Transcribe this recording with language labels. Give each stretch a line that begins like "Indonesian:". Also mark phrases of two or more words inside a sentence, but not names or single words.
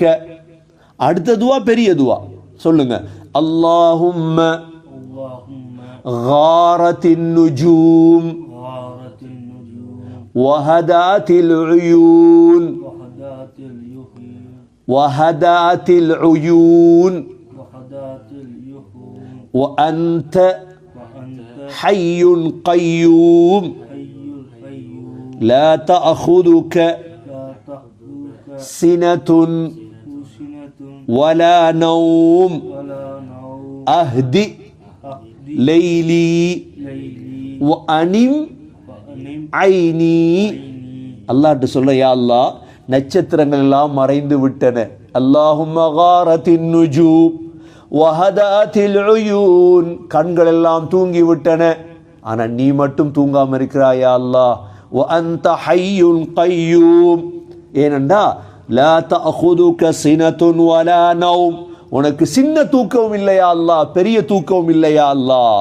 Tamil: அடுத்த துவா பெரிய துவா, சொல்லுங்க, அல்லாஹும்ம
Arabic: غارت النجوم وهدأت العيون وهدأت العيون وأنت حي قيوم لا تأخذك سنة ولا نوم أهدِ ليلي وأنم عيني.
Tamil: அல்லாஹ்ட்ட சொல்ல,
Arabic: يا الله,
Tamil: நட்சத்திரங்கள் எல்லாம் மறைந்து விட்டன,
Arabic: اللهم غارت النجوم وهدأت العيون,
Tamil: கண்கள் எல்லாம் தூங்கி விட்டன, ஆனா நீ மட்டும் தூங்காம இருக்கிறாய்
Arabic: يا الله. وأنت حي قيوم,
Tamil: ஏனென்றா
Arabic: لا تأخذك سنة ولا نوم,
Tamil: உனக்கு சின்ன தூக்கம் இல்லையா அல்லாஹ், பெரிய தூக்கம் இல்லையா அல்லாஹ்.